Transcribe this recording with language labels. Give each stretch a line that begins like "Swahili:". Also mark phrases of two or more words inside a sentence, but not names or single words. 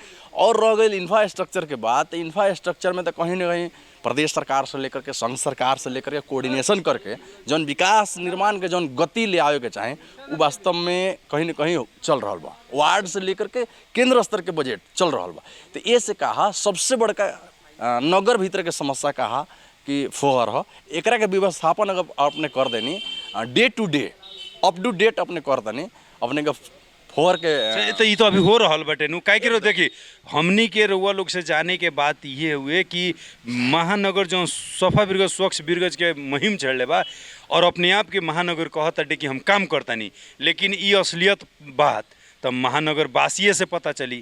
Bhojpuri: और रह गई इंफ्रास्ट्रक्चर के बात, तो इंफ्रास्ट्रक्चर में तो कहीं ना कहीं प्रदेश सरकार से लेकर के संघ सरकार से लेकर के कोऑर्डिनेशन करके जौन विकास निर्माण के जौन गति ले आवे के चाहे वो वास्तव में कहीं ना कहीं चल रहा बा। वार्ड से लेकर के केंद्र स्तर के बजट चल रहा बा। तो ये से कहा सबसे बड़का नगर भीतर के समस्या कहा कि फोहर हो, एकरा के व्यवस्थापन अगर अपने कर देनी
English: day to day up to date
Bhojpuri: अपने कर देनी अपने के फोहर के। तो ये तो अभी हो रहा बटे नु काहे के देखी हमनी के रउआ लोग से जाने के बात ये हुए कि महानगर जो सफा बिरगज स्वच्छ बिरगज के मुहिम चढ़ले बा और अपने आप के महानगर कहता कि हम काम करता नहीं, लेकिन ये असलियत बात तब महानगर वासिये से पता चली